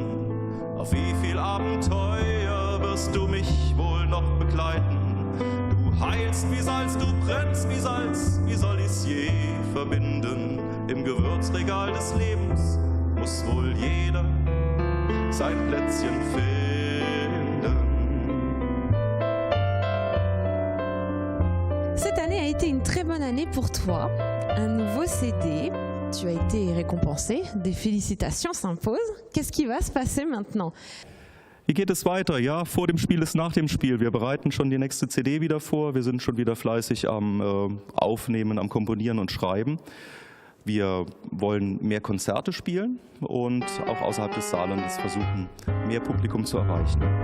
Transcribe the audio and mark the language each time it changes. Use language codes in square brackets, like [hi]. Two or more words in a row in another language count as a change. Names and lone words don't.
[de] Auf wie viel Abenteuer wirst du mich wohl noch begleiten? Du heilst wie Salz, du brennst wie Salz, wie soll ich's je verbinden? Im Gewürzregal des Lebens muss wohl jeder sein Plätzchen finden. [fr] Cette année a été une très bonne année pour toi. Un nouveau CD. Tu as été récompensé, des félicitations s'imposent. Qu'est-ce qui va se passer maintenant? [de] Wie geht es weiter? Ja, vor dem Spiel ist nach dem Spiel. Wir bereiten schon die nächste CD wieder vor. Wir sind schon wieder fleißig am Aufnehmen, am Komponieren und Schreiben. Wir wollen mehr Konzerte spielen und auch außerhalb des Saarlandes versuchen, mehr Publikum zu erreichen.